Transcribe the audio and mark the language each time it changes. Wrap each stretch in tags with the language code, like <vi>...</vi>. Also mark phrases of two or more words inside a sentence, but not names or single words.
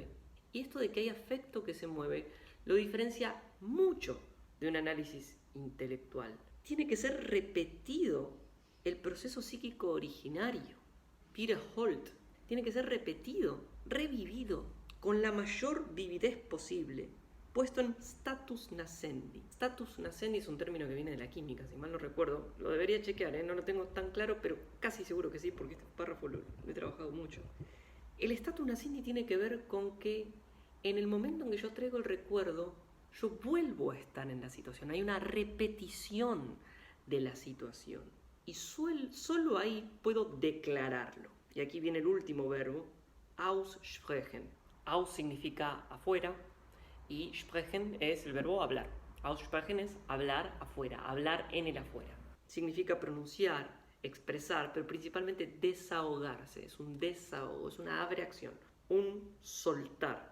<es>Y esto de que hay afecto que se mueve lo diferencia mucho de un análisis intelectual. Tiene que ser repetido el proceso psíquico originario. Peter Holt. Tiene que ser repetido, revivido, con la mayor vividez posible, puesto en</es> <la>status nascendi. Status nascendi</la> <es>es un término que viene de la química, si mal no recuerdo. Lo debería chequear, no lo tengo tan claro, pero casi seguro que sí, porque este párrafo lo he trabajado mucho. El</es> <la>status nascendi</la> <es>tiene que ver con que en el momento en que yo traigo el recuerdo, yo vuelvo a estar en la situación. Hay una repetición de la situación. Y solo ahí puedo declararlo. Y aquí viene el último verbo, aussprechen. Aus significa afuera y sprechen es el verbo hablar. Aussprechen es hablar afuera, hablar en el afuera. Significa pronunciar, expresar, pero principalmente desahogarse. Es un desahogo, es una abreacción, un soltar.</es>